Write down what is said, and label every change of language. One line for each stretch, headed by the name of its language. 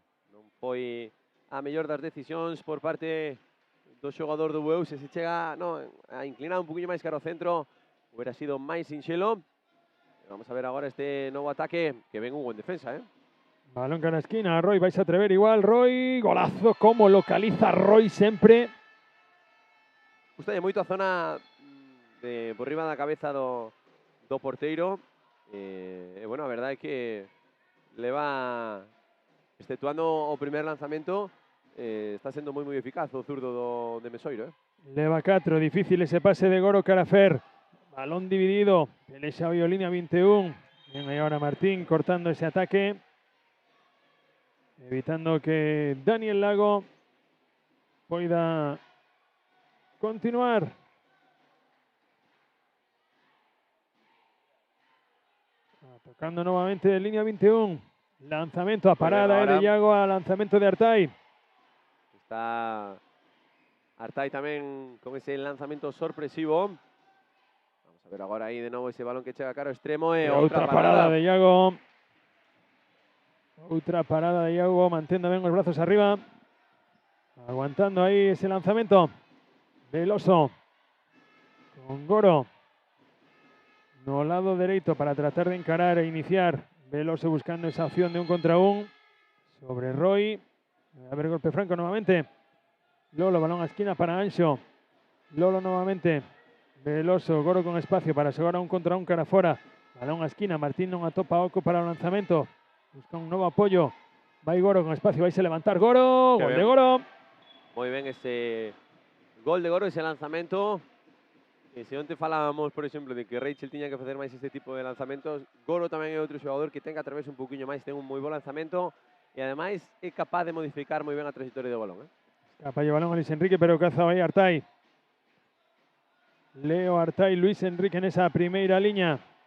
Galician: Non foi a mellor das decisións por parte do xogador do Bueu. Se chega a inclinar un pouquiño máis cara ao centro,
Spanish: hubiera sido
Galician: máis sinxelo. Vamos a ver agora este novo ataque que ven Hugo en defensa, ¿eh? Balón cara a esquina, Roy, vais a atrever igual, Roy, golazo, como localiza Roy sempre. Gustalle moito a zona por riba da cabeza do porteiro. Bueno, a verdade é que leva, exceptuando o primer lanzamento, está sendo moi eficaz o zurdo de Mesoiro, ¿eh? Leva 4, difícil ese pase de Goro cara a Fer. Balón dividido, Pelexa Violina 21.
Spanish: Bien ahí ahora Martín cortando ese ataque. Evitando que Daniel Lago pueda continuar. Tocando nuevamente de línea 21. Lanzamiento a parada de Iago a lanzamiento de Artai.
Galician: Está Artai tamén con ese lanzamento sorpresivo. Vamos a ver agora aí de novo ese balón que chega cara ao extremo. E outra parada de Iago. Outra parada de Iago, mantendo ben os brazos arriba. Aguantando aí ese lanzamento. Veloso. Con Goro. No lado dereito para tratar de encarar e iniciar. Veloso buscando esa opción de 1 contra 1 sobre Roy. A ver, golpe franco nuevamente. Lolo, balón a esquina para Anxo. Lolo nuevamente. Veloso, Goro con espacio para asegurar 1 contra 1 cara fora. Balón a esquina, Martín non atopa Oco para o lanzamento. Busca un novo apoio. Vai Goro con espacio, vai se levantar Goro. Gol de Goro. Moi ben ese gol de Goro, ese lanzamento. E se onte falábamos, por exemplo, de que Rachel tiña que facer máis este tipo de lanzamentos, Goro tamén é outro xogador que ten que atreverse un poquinho máis, ten un moi bo lanzamento e ademais é capaz de modificar moi ben a trayectoria do balón. Escapa o balón a Luis Enrique, pero caza aí Artai. Leo Artai, Luis Enrique nesa primeira liña.